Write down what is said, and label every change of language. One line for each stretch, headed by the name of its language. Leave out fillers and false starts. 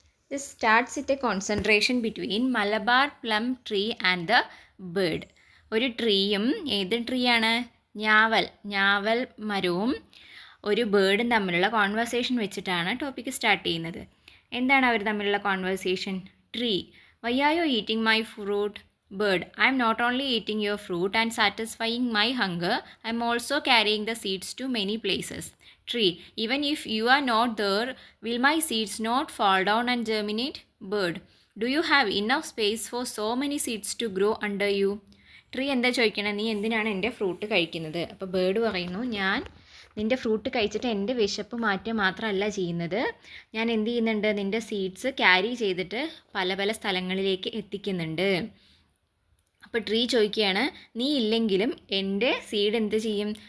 English: This starts with a concentration between Malabar plum tree and the bird.
Malayalam: ഒരു ട്രീയും, ഏത് tree ആണ്? ഞാവൽ മരവും ഒരു ബേർഡും തമ്മിലുള്ള കോൺവെർസേഷൻ വെച്ചിട്ടാണ് ടോപ്പിക്ക് സ്റ്റാർട്ട് ചെയ്യുന്നത്. എന്താണ് അവർ തമ്മിലുള്ള conversation?
English: Tree: why are you eating my fruit? Bird: I am not only eating your fruit and satisfying my hunger, I am also carrying the seeds to many places. Tree: even if you are not there, will my seeds not fall down and germinate? Bird: do you have enough space for so many seeds to grow under you?
Malayalam: Tree എന്താ ചോദിക്കണേ? നീ എന്തിനാണ് എൻ്റെ fruit കഴിക്കുന്നത്? അപ്പോൾ bird പറയുന്നു, ഞാൻ നിൻ്റെ ഫ്രൂട്ട് കഴിച്ചിട്ട് എൻ്റെ വിശപ്പ് മാറ്റുക മാത്രമല്ല ചെയ്യുന്നത്, ഞാൻ എന്ത് ചെയ്യുന്നുണ്ട്? നിൻ്റെ സീഡ്സ് ക്യാരി ചെയ്തിട്ട് പല പല സ്ഥലങ്ങളിലേക്ക് എത്തിക്കുന്നുണ്ട്. അപ്പോൾ ട്രീ ചോദിക്കുകയാണ്, നീ ഇല്ലെങ്കിലും എൻ്റെ സീഡ് എന്ത് ചെയ്യും?